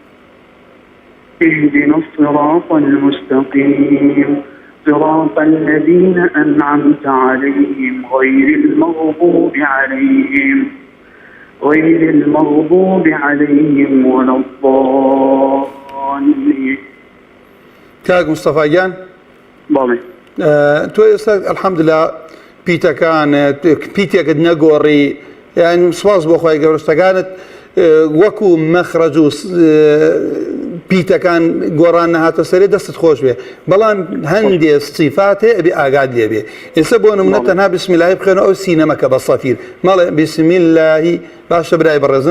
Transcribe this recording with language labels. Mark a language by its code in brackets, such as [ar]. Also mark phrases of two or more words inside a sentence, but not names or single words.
[ar] اهدنا الصراط المستقيم صراط الذين أنعمت عليهم غير المغضوب عليهم ولا الضالين. [ckb] کاک مستەفا گیان بەڵێ تۆ ئێستا الحەمدولله پیتەکانت پیتێکت نەگۆڕی یان سواز بۆ خوای گەورە شتەکانت وەکو مەخرەج و پیتەکان گۆڕان نەهاتە سەرێ دەستت خۆش بێ بەڵام هەندێ صیفات هەیە ئەبێ ئاگاد لێ بێ ئێستا بۆ نمونە تەنها [ar] بسم اللهی [ckb] بخوێنەوە ئەو سینەمەکە بە سەفیر مەڵێ [ar] بسم اللهی [ckb] باشە برای بەڕێزم